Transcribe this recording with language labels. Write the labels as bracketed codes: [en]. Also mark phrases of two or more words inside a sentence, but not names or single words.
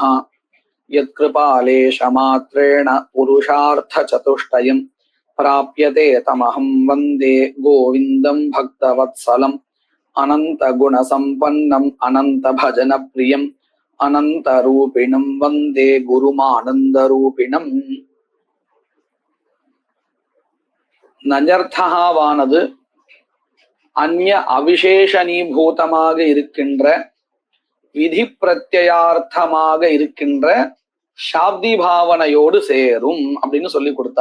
[sa] यत्कृपालेशमात्रेण पुरुषार्थचतुष्टयम् प्राप्यते तमहं वन्दे गोविन्दं भक्तवत्सलम्. अनन्तगुणसम्पन्नम् अनन्तभजनप्रियम् अनन्तरूपिणं वन्दे गुरुमानन्दरूपिणम्. [ta] நஞர்த்தகாவானது அந்நிய அவிசேஷணீபூதமாக இருக்கின்ற விதி பிரத்யார்த்தமாக இருக்கின்ற சாப்தி பாவனையோடு சேரும் அப்படின்னு சொல்லி கொடுத்தா.